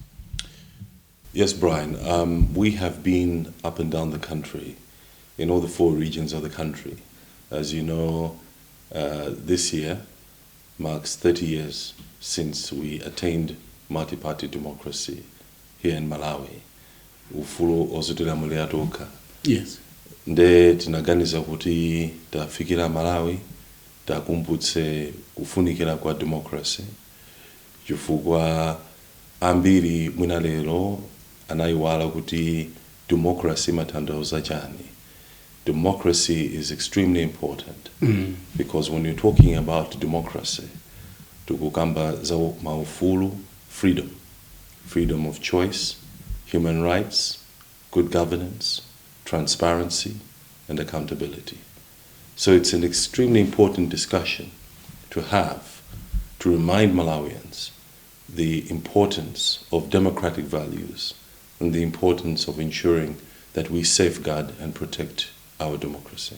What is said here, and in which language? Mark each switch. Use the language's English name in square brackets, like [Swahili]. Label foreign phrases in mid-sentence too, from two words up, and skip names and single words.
[English] Yes, Brian. We have been up and down the country, in all the 4 regions of the country. As you know, this year marks 30 years since we attained multi-party democracy here in Malawi. Ufulu ozutela muliatoka. Yes. [Nyanja] Nde tinaganiza kuti tafikira Malawi takumbutse kufunikira kwa democracy chifukwa ambiri mwina lero anayiwala kuti democracy matanthauza chani. [English] Democracy is extremely important because when you're talking about democracy [Nyanja] tukukamba za maufulu, [English] freedom of choice, human rights, good governance, transparency, and accountability. So it's an extremely important discussion to have to remind Malawians the importance of democratic values and the importance of ensuring that we safeguard and protect our democracy.